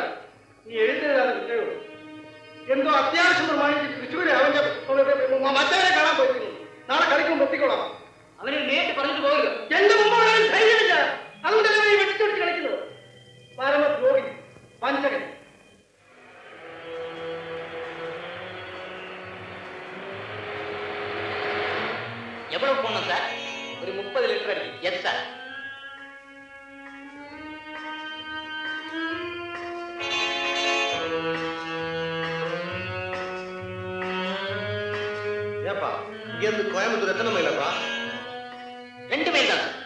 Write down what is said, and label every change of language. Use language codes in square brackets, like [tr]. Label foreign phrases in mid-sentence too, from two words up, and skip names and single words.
[ml] ഈ എഴുത്തെഴുതാതെ വിട്ടേയുള്ളൂ. എന്തോ അത്യാവശ്യം പ്രമാണിച്ച് തൃശ്ശൂര് അവന്റെ മറ്റവരെ കാണാൻ പോയിരുന്നു. നാളെ കളിക്കുമ്പോൾ എത്തിക്കോളാം. അവന് നേരിട്ട് പറഞ്ഞിട്ട് പോകരുത്. എന്റെ മുമ്പോട് ധൈര്യമില്ല. അതുകൊണ്ടല്ലേ ഈ വെട്ടിച്ചൊടിച്ച് കളിക്കുന്നത്. പരമദ്രോഹി, വഞ്ചകൻ. [ta] எவ்வளவு போனோம் சார்? [ml] ഒരു 30 ലിറ്റർ അടിക്കും. [en] yes sir. [ta] ஏப்பா, இங்க இருந்து கோயம்புத்தூர் எத்தனை மைலப்பா? 2 மைல் தான்.